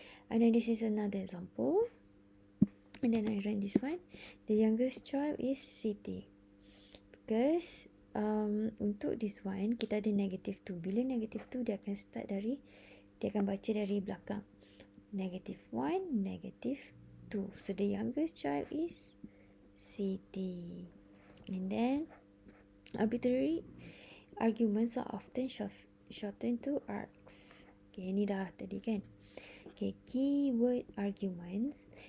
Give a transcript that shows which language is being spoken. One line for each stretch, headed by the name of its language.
English: And then this is another example. And then I run this one. The youngest child is Siti. Because untuk this one
Malay: kita ada
English: negative 2.
Malay: Bila negative 2 dia akan baca dari belakang.
English: Negative 1, negative 2. So the youngest child is Siti. And then arbitrary arguments are often shortened to args.
Malay: Okay, ni dah tadi kan.
English: Okay, keyword arguments.